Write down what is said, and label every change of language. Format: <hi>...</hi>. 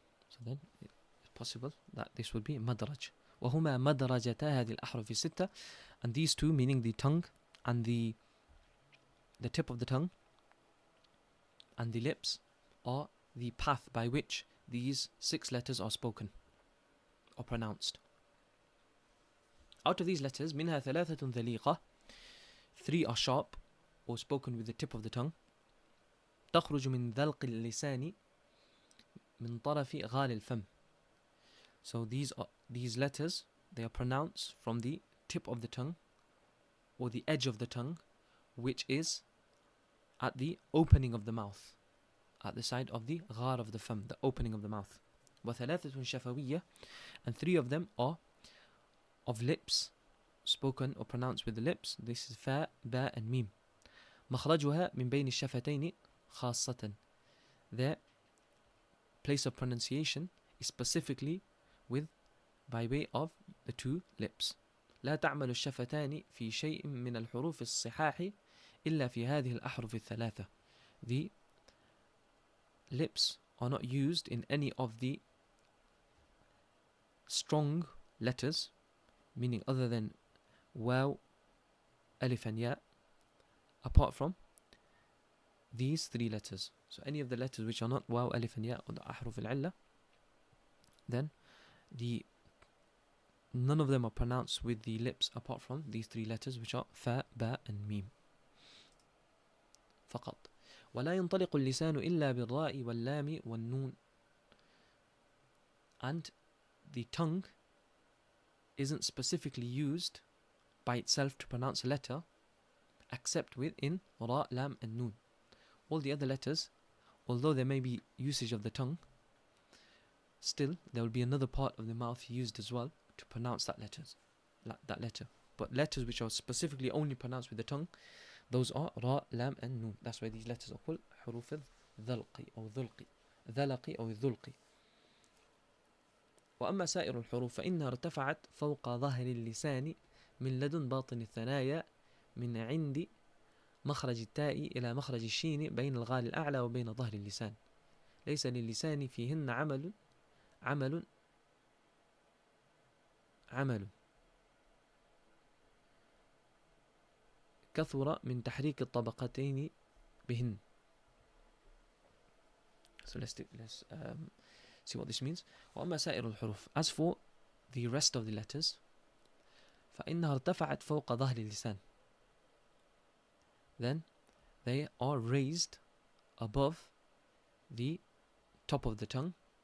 <en>So then it's possible that this would be madraj.</en> <ar>وهما مدرجتا هذه الأحرف 6,</ar> <en>and these two, meaning the tongue and the tip of the tongue and the lips, are the path by which these 6 letters are spoken or pronounced. Out of these letters,</en> <ar>منها 3 ذليقة,</ar> <en>3 are sharp or spoken with the tip of the tongue.</en> <ar>تخرج من ذلق اللسان من طرف غال الفم.</ar> <en>So these letters, they are pronounced from the tip of the tongue or the edge of the tongue, which is at the opening of the mouth, at the side of the غار of the fam, the opening of the mouth. وثلاثة شفوية, and 3 of them are of lips spoken or pronounced with the lips. This is fa, ba and mim.</en> <ar>مخرجها من بين الشفتين خاصة.</ar> <en>Their place of pronunciation is specifically by way of the two lips.</en> <ar>لا تعمل الشفتان في شيء من الحروف الصحاح إلا في هذه الأحرف الثلاثة.</ar> <en>The lips are not used in any of the strong letters, meaning other than waw, alif and ya, apart from these three letters. So any of the letters which are not waw, alif and ya, or the ahruf al-illa, then none of them are pronounced with the lips apart from these three letters, which are fa, ba and mim.</en> <ar>فقط. ولا ينطلق اللسان إلا بالراء واللام والنون.</ar> <en>And the tongue isn't specifically used by itself to pronounce a letter except within ra, lam and nun. All the other letters, although there may be usage of the tongue, still there will be another part of the mouth used as well to pronounce that letter. But letters which are specifically only pronounced with the tongue, those are ra, lam and nun. That's why these letters are called</en> <ar>حروف الذلق أو ذلقي ذلقي أو الذلقي. وأما سائر الحروف فإنها ارتفعت فوق ظهر اللسان من لدن باطن الثنايا من عند مخرج التاء إلى مخرج الشين بين الغال الأعلى وبين ظهر اللسان. ليس للسان فيهن عمل كثر من تحريك الطبقتين بهن.</ar> <en>So let's see what this means.</en> <ar>وأما سائر الحروف,</ar> <en>as for the rest of the letters,</en> <ar>فإنها ارتفعت فوق ظهر اللسان,</ar> <en>then they are raised above the top of the tongue</en>